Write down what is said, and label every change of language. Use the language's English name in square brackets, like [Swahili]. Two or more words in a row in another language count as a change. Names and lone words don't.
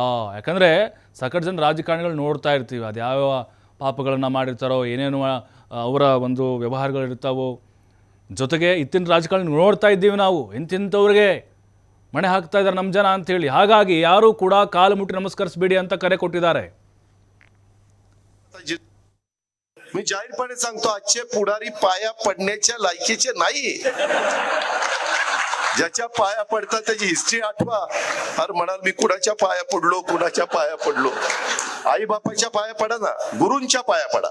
[Kannada] ಯಾಕಂದರೆ ಸಾಕಷ್ಟು ಜನ ರಾಜಕಾರಣಿಗಳು ನೋಡ್ತಾ ಇರ್ತೀವಿ, ಅದು ಯಾವ ಪಾಪಗಳನ್ನು ಮಾಡಿರ್ತಾರೋ, ಏನೇನು ಅವರ ಒಂದು ವ್ಯವಹಾರಗಳಿರ್ತಾವೋ. ಜೊತೆಗೆ ಇತ್ತಿನ ರಾಜಕಾರಣಿ ನೋಡ್ತಾ ಇದ್ದೀವಿ ನಾವು, ಇಂತಿಂಥವ್ರಿಗೆ ಮಣೆ ಹಾಕ್ತಾ ಇದ್ದಾರೆ ನಮ್ಮ ಜನ ಅಂಥೇಳಿ. ಹಾಗಾಗಿ ಯಾರೂ ಕೂಡ ಕಾಲು ಮುಟ್ಟಿ ನಮಸ್ಕರಿಸಬೇಡಿ ಅಂತ ಕರೆ ಕೊಟ್ಟಿದ್ದಾರೆ. [Marathi] मी जाहीरपणे सांगतो, आजचे पुढारी पाया पडण्याच्या लायकीचे नाही. ज्याच्या पाया पडतात त्याची हिस्ट्री आठवा. अरे म्हणाल मी कुणाच्या पाया पडलो. आई बापाच्या पाया पडा ना, गुरूंच्या पाया पडा.